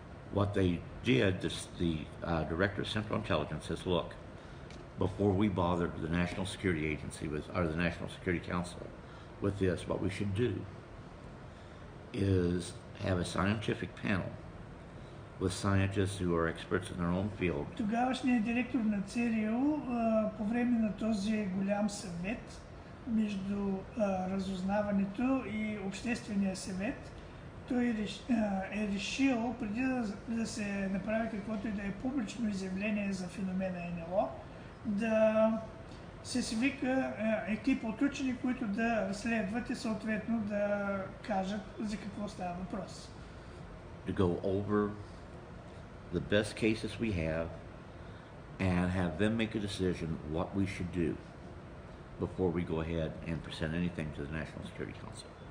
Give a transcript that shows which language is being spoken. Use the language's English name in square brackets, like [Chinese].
[English] What they did, the Director of Central Intelligence says, look, before we bother the National Security Agency or the National Security Council with this, what we should do is have a scientific panel with scientists who are experts in their own field. [Bulgarian] Тогавашният директор на ЦРУ по време на този голям съвет между разузнаването и обществения съвет, той е решил, преди да се направи каквото и да е публично изявление за феномена НЛО, да се свика екип от учени, които да разследват и съответно да кажат за какво става въпрос. [English] To go over the best cases we have and have them make a decision what we should do before we go ahead and present anything to the National Security Council.